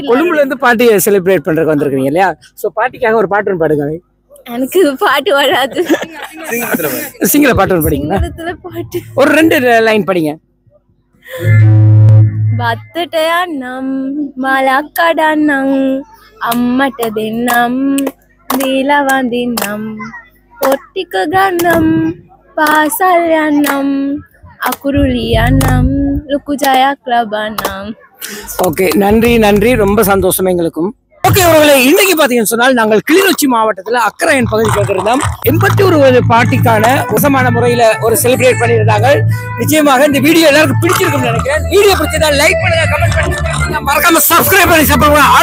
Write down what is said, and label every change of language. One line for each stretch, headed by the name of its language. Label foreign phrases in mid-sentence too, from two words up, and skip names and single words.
Tamil: கொழும்புல இருந்து பாட்டியை செலிப்ரேட் பண்றதுக்கு வந்திருக்கீங்க இல்லையா? சோ பாட்டிக்காக ஒரு பாட்டு பாடுங்க. எனக்கு பாட்டு வராது. சிங்கள பாட்டு படிங்க. பாட்டு ஒரு 2 லைன் படிங்க. பத்தட்டயா நம் மலக்கடா நங்
Sinhala: අම්මට දෙන්නම් දීලා වඳින්නම් පොට්ටික ගන්නම් පාසල් යන්නම් අකුරු ලියන්නම් ලොකු ජයක් ලබන්නම්.
Tamil: ஓகே, நன்றி நன்றி, ரொம்ப சந்தோஷம் எங்களுக்கும். ஓகே உறவுகளே, இன்னைக்கு பாத்தீங்கன்னு சொன்னால் நாங்கள் கிளிநொச்சி மாவட்டத்துல அக்கரையன் பகுதிக்கு வந்திருந்தோம். 81 பார்ட்டிக்கான மோசமான முறையில ஒரு செலிப்ரேட் பண்ணியிருந்தாங்க. நிச்சயமாக இந்த வீடியோ எல்லாருக்கும் பிடிச்சிருக்கும்னு நினைக்கிறேன். வீடியோ பிடிச்சதா லைக் பண்ணுங்க, கமெண்ட் பண்ணுங்க, மறக்காம சப்ஸ்கிரைப் பண்ணி சப்போர்ட் பண்ணுங்க.